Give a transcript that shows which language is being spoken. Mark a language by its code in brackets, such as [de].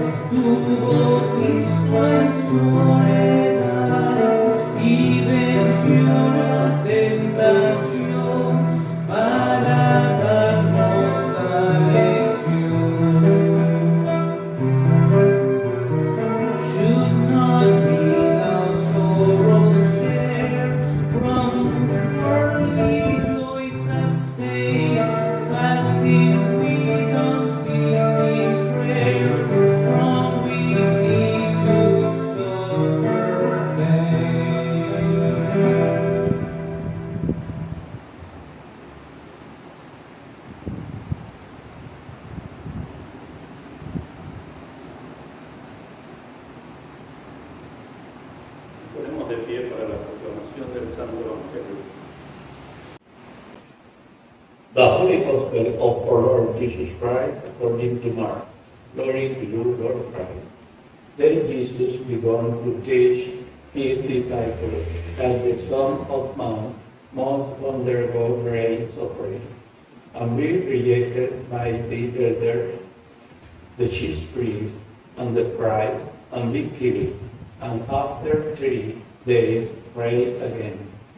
[es] Tuvo Cristo en soledad y venció la tentación para darnos la lección. [en] Should not be thou sorrows there, from worldly joys abstain, fasting without ceasing prayer, strong with thee to suffer pain. [es] Ponemos de pie para la proclamación del Santo Evangelio. [en] The Holy Gospel of our Lord Jesus Christ according to Mark. Glory to you, Lord Christ. Then Jesus began to teach his disciples that the Son of Man must undergo great suffering and be rejected by the elders, the chief priests, and the scribes, and be killed, and after 3 days raised again.